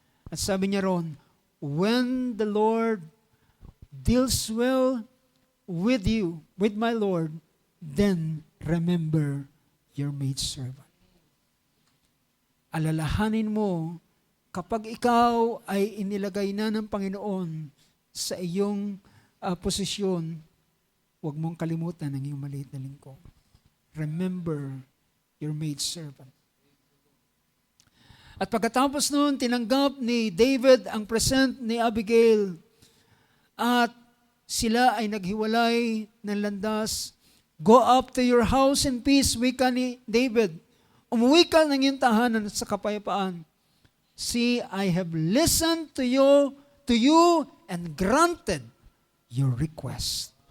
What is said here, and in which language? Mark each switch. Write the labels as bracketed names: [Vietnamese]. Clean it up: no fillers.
[Filipino] At sabi niya ron, [English] when the Lord deals well with you, with my Lord, then remember your maidservant. [Filipino] Alalahanin mo, kapag ikaw ay inilagay na ng Panginoon sa iyong posisyon, huwag mong kalimutan ang iyong maliit na lingkod. [English] Remember your maidservant. [Filipino] At pagkatapos noon, tinanggap ni David ang present ni Abigail at sila ay naghiwalay ng landas. [English] Go up to your house in peace, [Filipino] wika ni David. Umuwi ka ng iyong tahanan sa kapayapaan. [English] See, I have listened to you and granted your request.